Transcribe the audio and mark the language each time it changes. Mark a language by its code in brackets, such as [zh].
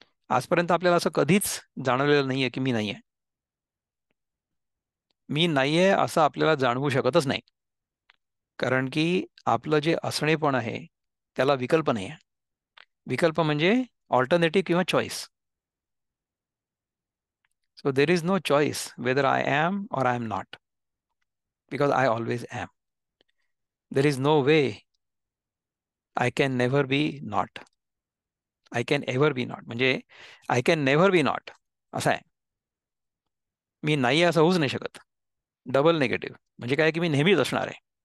[mr] आजपर्यंत आपल्याला असं कधीच जाणवलेलं नाही आहे की मी नाही आहे. मी नाही आहे असं आपल्याला जाणवू शकतच नाही. कारण की आपलं जे असणेपण आहे त्याला विकल्प नाही आहे. विकल्प म्हणजे ऑल्टरनेटिव्ह किंवा choice. [en] So there is no choice whether I am or I am not, because I always am. There is no way I can never be not. I can ever be not म्हणजे I can never be not [mr] असं आहे. मी नाही आहे असं होऊच नाही शकत. डबल निगेटिव्ह म्हणजे काय की मी नेहमीच असणार आहे.